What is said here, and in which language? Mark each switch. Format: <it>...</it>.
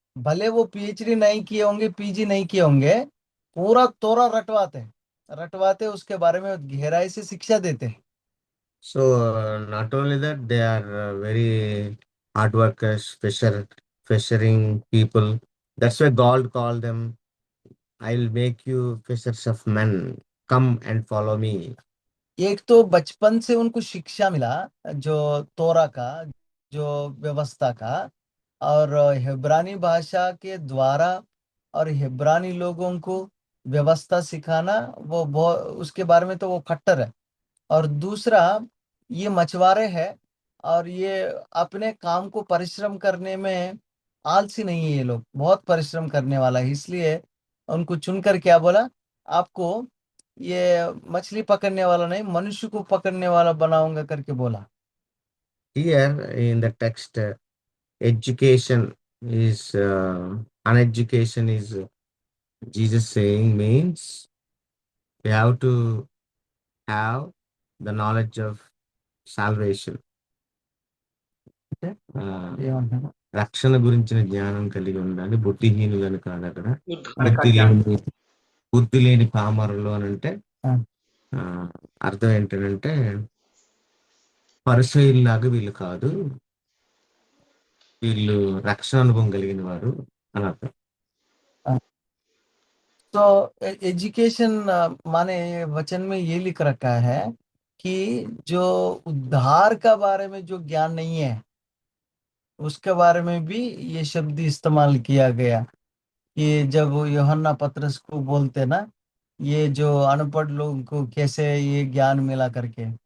<hi>भले वो पीएचडी नहीं किए होंगे, पीजी नहीं किए होंगे, पूरा तोरा रटवाते हैं, रटवाते उसके बारे में गहराई से शिक्षा देते हैं।</hi> <en>So not only that, they are very hard workers, fishing people. That's why God called them. I'll make you fishers of men. Come and follow me.</en> <hi>एक तो बचपन से उनको शिक्षा मिला, जो तोरा का, जो व्यवस्था का, और हिब्रानी भाषा के द्वारा और हिब्रानी लोगों को व्यवस्था सिखाना, वो बहुत उसके बारे में तो वो खट्टर है। और दूसरा, ये मछुआरे हैं और ये अपने काम को परिश्रम करने में आलसी नहीं है, ये लोग बहुत परिश्रम करने वाला है, इसलिए उनको चुनकर क्या बोला, आपको ये मछली पकड़ने वाला नहीं, मनुष्य को पकड़ने वाला बनाऊंगा करके बोला।</hi> <en>Here in the text, education is uneducation is Jesus saying means we have to have the knowledge of salvation.</en> <te>ఏమంటున్నాడు? రక్షణ గురించిన జ్ఞానం కలిగి ఉండాలి. బుద్ధిహీనులను కాదు అక్కడ.</te> <hi>उद्धार का</hi> <te>బుద్ధి</te> <hi>ज्ञान।</hi> <te>లేని బుద్ధి లేని పామరులు అని అంటే ఆ. అర్థం ఏంటంటే పరిసయుల్లాగా వీళ్ళు కాదు, వీళ్ళు రక్షణ అనుభవం కలిగిన వారు అని అర్థం.</te> <hi>तो एजुकेशन माने वचन में ये लिख रखा है कि जो उद्धार का बारे में जो ज्ञान नहीं है, उसके बारे में भी ये शब्द इस्तेमाल किया गया कि जब वो यूहन्ना पतरस को बोलते ना, ये जो अनपढ़ लोगों को कैसे ये ज्ञान मिला करके,</hi>